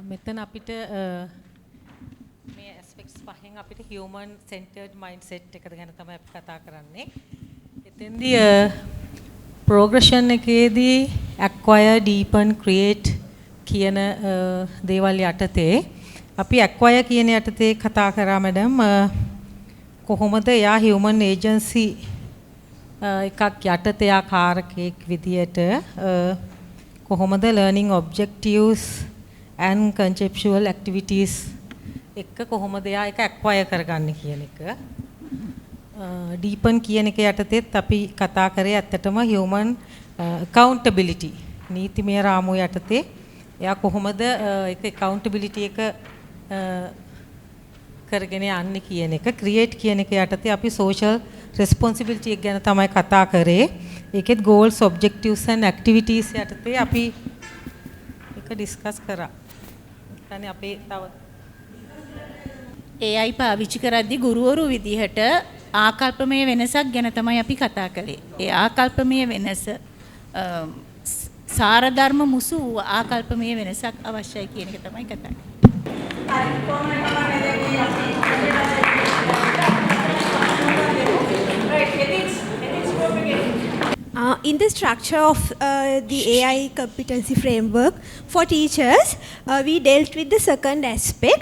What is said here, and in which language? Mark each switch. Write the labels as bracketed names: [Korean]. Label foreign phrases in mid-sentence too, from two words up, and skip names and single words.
[Sinhala] එතන අපිට මේ aspects පහෙන් අපිට [English] human centered mindset [Sinhala] එක ගැන තමයි අපි කතා කරන්නේ. එතෙන්දී progression එකේදී [English] acquire, deepen, create [Sinhala] කියන දේවල් යටතේ අපි acquire කියන යටතේ කතා කරා මැඩම්. කොහොමද යා [English] human agency [Sinhala] එකක් යටතේ යා කාරකයක් විදියට කොහොමද [English] learning objectives and conceptual activities [Sinhala] එක කොහොමද යා එක acquire කරගන්නේ කියන එක. deepen කියන එක යටතේත් අපි කතා කරේ ඇත්තටම [English] human accountability [Sinhala] නීතිමය රාමුව යටතේ එයා කොහොමද ඒක accountability එක කරගෙන යන්නේ කියන එක. create කියන එක යටතේ අපි [English] social responsibility [Sinhala] එක ගැන තමයි කතා කරේ. ඒකෙත් [English] goals, objectives and activities [Sinhala] යටතේ අපි ඒක discuss කරා. يعني අපේ තව AI පාවිච්චි කරද්දී ගුරුවරු විදිහට ආකල්පමය වෙනසක් ගැන තමයි අපි කතා කළේ. ඒ ආකල්පමය වෙනස සාරධර්ම මුසු ආකල්පමය වෙනසක් අවශ්‍යයි කියන එක තමයි කතා කරන්නේ. [English] In the structure of the AI competency framework for teachers, we dealt with the second aspect.